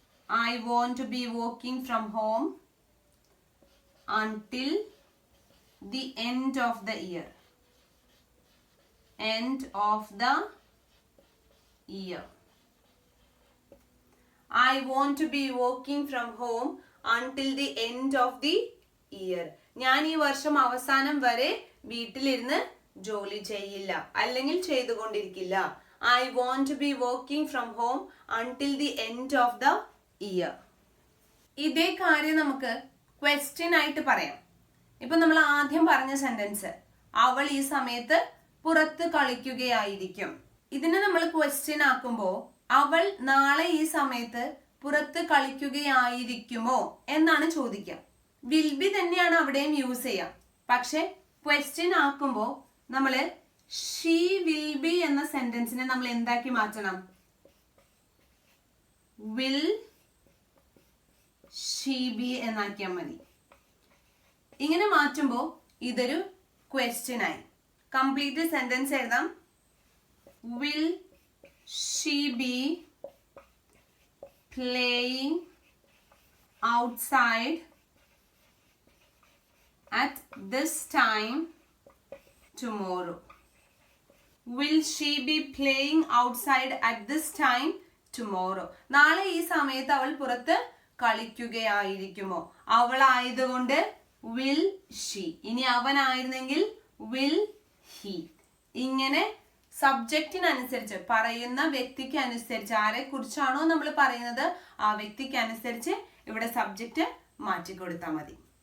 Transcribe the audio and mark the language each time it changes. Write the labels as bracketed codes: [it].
[en] I want to be walking from home until the end of the year. End of the year. I want to be working from home until the end of the year. [ml] ഞാൻ ഈ വർഷം അവസാനം വരെ വീട്ടിലിരുന്ന് ജോലി ചെയ്യില്ല അല്ലെങ്കിൽ ചെയ്തുകൊണ്ടിരിക്കില്ല. [en] I want to be working from home until the end of the year. [ml] ഇതേ കാര്യം നമുക്ക് ക്വസ്റ്റ്യൻ ആയിട്ട് പറയാം. ഇപ്പൊ നമ്മൾ ആദ്യം പറഞ്ഞ സെന്റൻസ്, അവൾ ഈ സമയത്ത് പുറത്ത് കളിക്കുകയായിരിക്കും. ഇതിനെ നമ്മൾ ക്വസ്റ്റ്യൻ ആക്കുമ്പോ അവൾ നാളെ ഈ സമയത്ത് പുറത്ത് കളിക്കുകയായിരിക്കുമോ എന്നാണ് ചോദിക്കുക. വിൽ ബി തന്നെയാണ് അവിടെയും യൂസ് ചെയ്യാം. പക്ഷെ ക്വസ്റ്റ്യൻ ആക്കുമ്പോ നമ്മള് [en] she will be [ml] എന്ന സെന്റൻസിനെ നമ്മൾ എന്താക്കി മാറ്റണം? [en] will she be [ml] എന്നാക്കിയാൽ മതി. ഇങ്ങനെ മാറ്റുമ്പോ ഇതൊരു ക്വസ്റ്റ്യൻ ആയി. കംപ്ലീറ്റ് സെന്റൻസ് എഴുതാം. [en] Will she be playing outside at this time tomorrow? Will she be playing outside at this time tomorrow? [ml] നാളെ ഈ സമയത്ത് അവൾ പുറത്ത് കളിക്കുകയായിരിക്കുമോ? അവൾ ആയതുകൊണ്ട് [en] will she. [ml] ഇനി അവനായിരുന്നെങ്കിൽ [en] will he. [ml] ഇങ്ങനെ സബ്ജക്റ്റിനനുസരിച്ച്, പറയുന്ന വ്യക്തിക്ക് അനുസരിച്ച്, ആരെ കുറിച്ചാണോ നമ്മൾ പറയുന്നത് ആ വ്യക്തിക്ക് അനുസരിച്ച് ഇവിടെ സബ്ജക്റ്റ് മാറ്റി കൊടുത്താൽ മതി.